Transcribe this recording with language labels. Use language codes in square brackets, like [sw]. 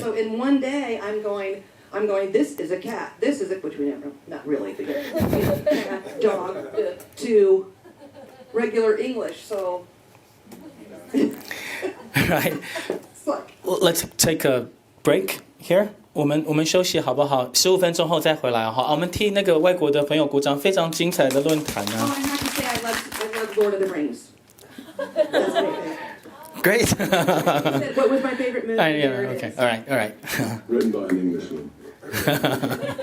[en] So in one day, I'm going, this is a cat, this is a, which we never, not really, but cat, dog, to regular English, so. Right. Well, let's take a break here. [zh] 我们休息好不好？15分钟后再回来哈。我们替那个外国的朋友鼓掌，非常精彩的论坛呢。 [en] Oh, I have to say I love Lord of the Rings. That's my favorite. Great. What was my favorite movie? Yeah, okay. All right. Written by an Englishman.